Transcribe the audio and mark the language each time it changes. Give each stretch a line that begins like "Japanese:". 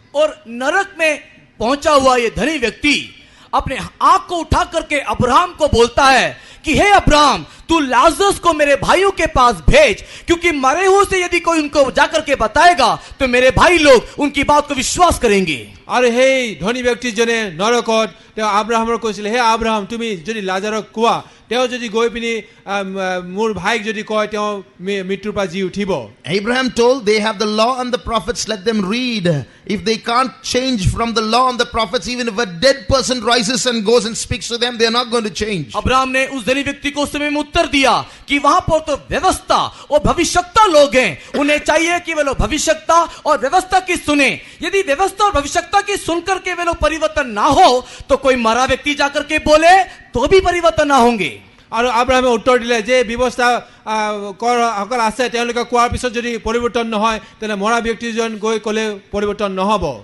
Hindi: और नरक में पहुंचा हुआ ये धनी व्यक्ति अपने आंख को उठा करके अब्राहम को बोलता है कि हे अब्राहम, तू लाजरस को मेरे भाइयों के पास भेज, क्योंकि मरे हुए से यदि कोई उनको जाकर के बताएगा तो मेरे भाई लोग उनकी बात को विश्वास करेंगे।
Assamese: আৰু সেই ধনী ব্যক্তিজনে নৰকত তেওঁ আব্ৰাহামৰ কৈছিলে, হে আব্ৰাহাম তুমি যদি লাজাৰক কোৱা, তেওঁ যদি গৈ পিনি মোৰ ভাইক যদি কয় তেওঁ মৃত্যুৰ পৰা জি উঠিব।
English: Abraham told, they have the law and the prophets, let them read. If they can't change from the law and the prophets, even if a dead person rises and goes and speaks to them, they are not going to change.
Hindi: Abraham ने उस धनी व्यक्ति को उस समय में उत्तर दिया कि वहां पर तो व्यवस्था और भविष्यवक्ता लोग हैं, उन्हें चाहिए कि वे लोग भविष्यवक्ता और व्यवस्था की सुने। यदि व्यवस्था और भविष्यवक्ता की सुनकर के वे लोग परिवर्तन ना हो तो कोई मरा व्यक्ति जाकर के बोले तो भी परिवर्तन ना होंगे।
Assamese: আৰু আব্ৰাহামে উত্তৰ দিলে যে ব্যৱস্থা সকল আছে তেওঁলোকে কোৱাৰ পিছত যদি পৰিৱৰ্তন নহয় তেনে মৰা ব্যক্তিজন গৈ ক'লে পৰিৱৰ্তন নহব।